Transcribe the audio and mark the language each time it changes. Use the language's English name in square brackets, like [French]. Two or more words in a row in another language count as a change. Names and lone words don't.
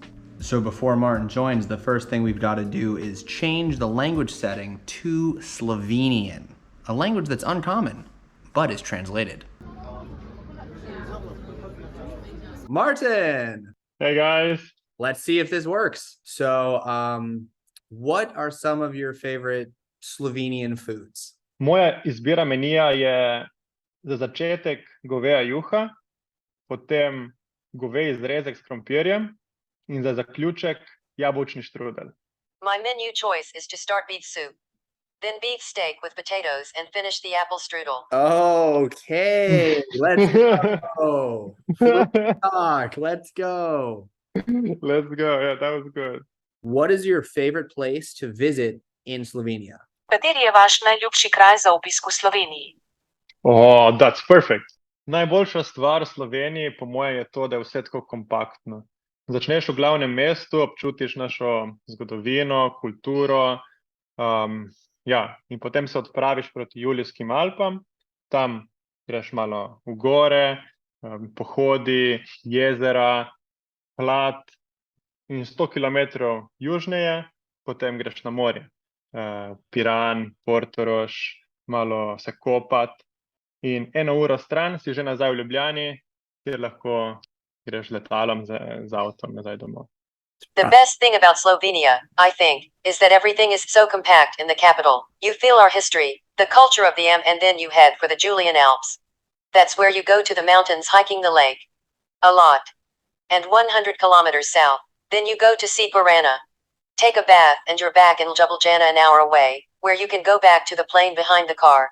[English] So before Martin joins, the first thing we've got to do is change the language setting to Slovenian, a language that's uncommon, but is translated. Martin! Hey guys. Let's see if this works. So, what are some of your favorite Slovenian foods? [Slovenian] Moja izbira menija je za začetek goveja juha, potem goveji zrezek s krompirjem in za zaključek jabolčni štrudelj. [English] My menu choice is to start beef soup, then beef steak with potatoes, and finish the apple strudel. Okay, let's go. Talk, let's go. Let's go. Yeah, that was good. What is your favorite place to visit in Slovenia? [Slovenian] Kateri je vaš najljubši kraj za obisk v Sloveniji? [English] Oh, that's perfect. [Slovenian] Najboljša stvar v Sloveniji, po mojem, je to, da je vse tako kompaktno. Začneš v glavnem mestu, občutiš našo zgodovino, kulturo, in potem se odpraviš proti Julijskim Alpam, tam greš malo v gore, pohodi, jezera, hlad in 100 kilometrov južneje, potem greš na morje. Piran, Portorož, malo se kopati. In 1 uro stran si že nazaj v Ljubljani, kjer lahko greš letalom z avtom nazaj domov. [English] The best thing about Slovenia, I think, is that everything is so compact in the capital. You feel our history, the culture of the and then you head for the Julian Alps. That's where you go to the mountains hiking the lake. A lot. And 100 kilometers south. Then you go to see Pirana. Take a bath and you're back in Ljubljana an hour away, where you can go back to the plane behind the car.